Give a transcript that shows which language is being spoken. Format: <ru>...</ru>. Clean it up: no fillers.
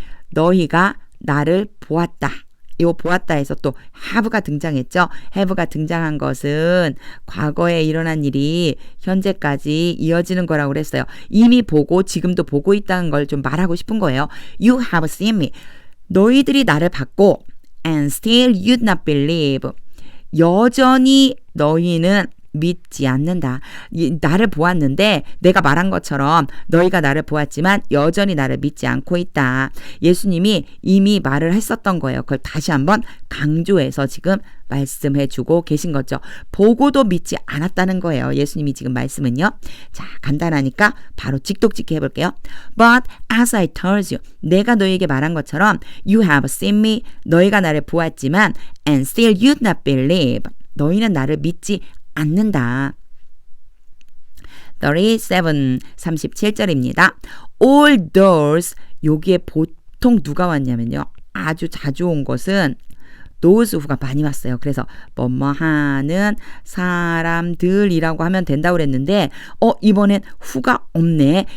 <ko>너희가 나를 보았다. 이 보았다에서 또 have가 등장했죠. have가 등장한 것은 과거에 일어난 일이 현재까지 이어지는 거라고 그랬어요. 이미 보고 지금도 보고 있다는 걸 좀 말하고 싶은 거예요.</ko> <en>You have seen me.</en> <ko>너희들이 나를 봤고</ko> <en>And still you do not believe.</en> <ko>여전히 너희는 믿지 않는다. 나를 보았는데 내가 말한 것처럼 너희가 나를 보았지만 여전히 나를 믿지 않고 있다. 예수님이 이미 말을 했었던 거예요. 그걸 다시 한번 강조해서 지금 말씀해주고 계신 거죠. 보고도 믿지 않았다는 거예요. 예수님이 지금 말씀은요. 자, 간단하니까 바로 직독직해 해볼게요.</ko> <en>But as I told you,</en> <ko>내가 너에게 말한 것처럼</ko> <en>you have seen me,</en> <ko>너희가 나를 보았지만</ko> <en>and still you not believe,</en> <ko>너희는 나를 믿지 않는다. 37절입니다.</ko> <en>All those,</en> <ko>여기에 보통 누가 왔냐면요. 아주 자주 온 것은 those who가 많이 왔어요. 그래서 뭐뭐 하는 사람들이라고 하면 된다고 그랬는데 이번엔 who가 없네.</ko>